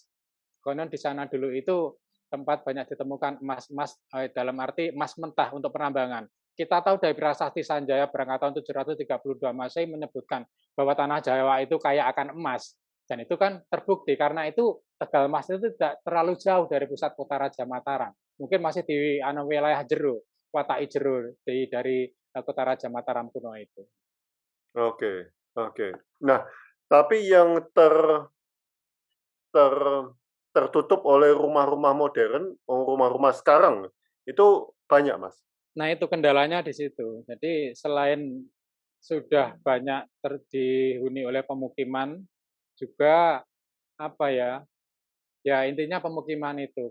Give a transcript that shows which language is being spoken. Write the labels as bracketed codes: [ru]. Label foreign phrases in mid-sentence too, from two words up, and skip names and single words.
[id] Konon di sana dulu itu tempat banyak ditemukan emas-emas dalam arti emas mentah untuk penambangan. Kita tahu dari prasasti Sanjaya berangkat tahun 732 Masehi menyebutkan bahwa tanah Jawa itu kaya akan emas. Dan itu kan terbukti karena itu Tegal Mas itu tidak terlalu jauh dari pusat kota Raja Mataram. Mungkin masih di wilayah jero. Watai jero dari kota Raja Mataram kuno itu. Oke. Nah, tapi yang tertutup oleh rumah-rumah modern, rumah-rumah sekarang itu banyak, Mas. Nah, itu kendalanya di situ. Jadi selain sudah banyak dihuni oleh pemukiman, juga intinya pemukiman itu.